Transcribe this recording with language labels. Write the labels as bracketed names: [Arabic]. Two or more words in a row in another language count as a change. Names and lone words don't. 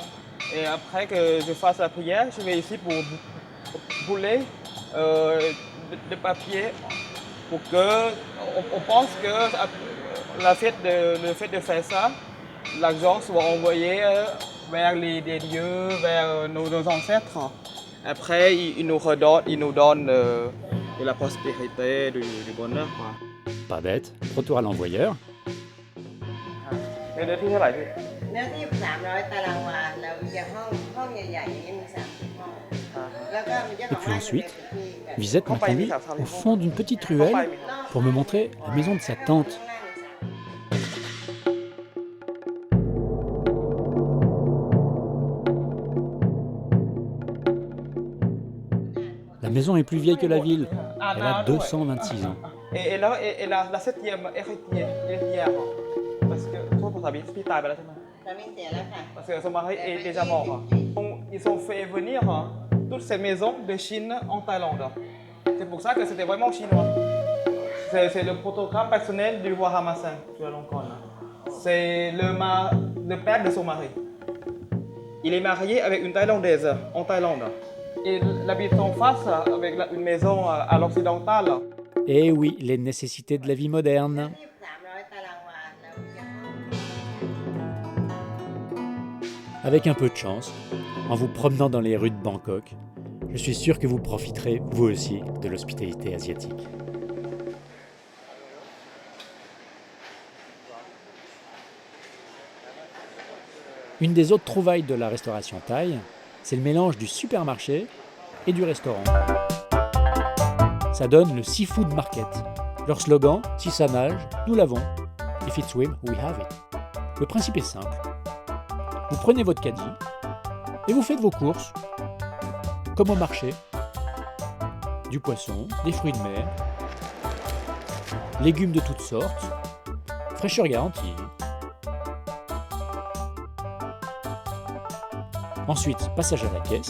[French] Et après que je fasse la prière, je vais ici pour bouler de papier pour que on pense que le fait de faire ça, l'argent soit envoyé vers des dieux, vers nos ancêtres. Après, ils nous donnent de la prospérité, du bonheur, quoi. Pas bête. Retour à l'envoyeur. [Thai] เนื้อที่เท่าไหร่พี่ เนื้อที่300 ตารางวาแล้วอย่างห้องใหญ่ๆอย่างนี้มี30ห้องแล้วก็มีเจ้าข [French] Et [Thai] อง [French] puis [Thai] บ้าน [French] ensuite, Visette m'a conduit au fond d'une petite ruelle pour me montrer la maison de sa tante. La maison est plus vieille que la ville. Elle a 226 ans. Et la septième héritière, parce que toi, pour ta vie, tu t'as là, [Thai] ตอนนี้เสียแล้วค่ะ [French] parce que son mari est déjà mort. Ils ont fait venir toutes ces maisons de Chine en Thaïlande. C'est pour ça que c'était vraiment chinois. C'est le protocole personnel du roi Ramasan, tu vois, c'est le père de son mari. Il est marié avec une Thaïlandaise en Thaïlande. Et il habite en face avec une maison à l'occidentale. Et oui, les nécessités de la vie moderne. [Thai] 300 ตารางวาแล้วอย่างห้อง [French] Avec un peu de chance, en vous promenant dans les rues de Bangkok, je suis sûr que vous profiterez, vous aussi, de l'hospitalité asiatique. Une des autres trouvailles de la restauration thaï, c'est le mélange du supermarché et du restaurant. Ça donne le Seafood Market. Leur slogan, si ça nage, nous l'avons. [English] If it swim, we have it. [French] Le principe est simple. Vous prenez votre caddie et vous faites vos courses, comme au marché. Du poisson, des fruits de mer, légumes de toutes sortes, fraîcheur garantie. Ensuite, passage à la caisse.